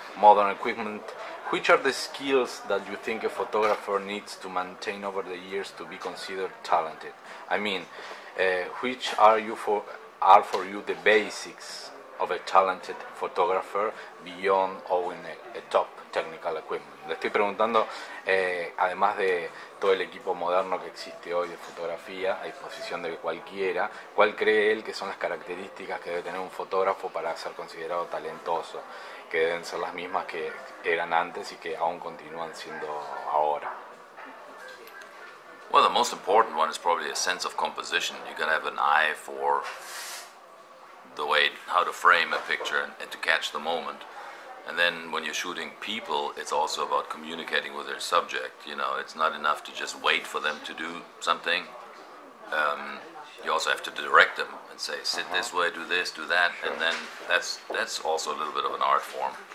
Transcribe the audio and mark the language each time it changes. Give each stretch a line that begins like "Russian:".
English: modern equipment, which are the skills that you think a photographer needs to maintain over the years to be considered talented? I mean, which are for you the basics of a talented photographer beyond owning a top technical equipment?
Spanish: Le estoy preguntando, además de todo el equipo moderno que existe hoy de fotografía a disposición de cualquiera, ¿cuál cree él que son las características que debe tener un fotógrafo para ser considerado talentoso? Que deben ser las mismas que eran antes y que aún continúan siendo ahora.
English: Well, the most important one is probably a sense of composition. You gotta have an eye for the way, how to frame a picture and to catch the moment. And then when you're shooting people, it's also about communicating with their subject. You know, it's not enough to just wait for them to do something. You also have to direct them and say, sit this way, do this, do that, and then that's also a little bit of an art form.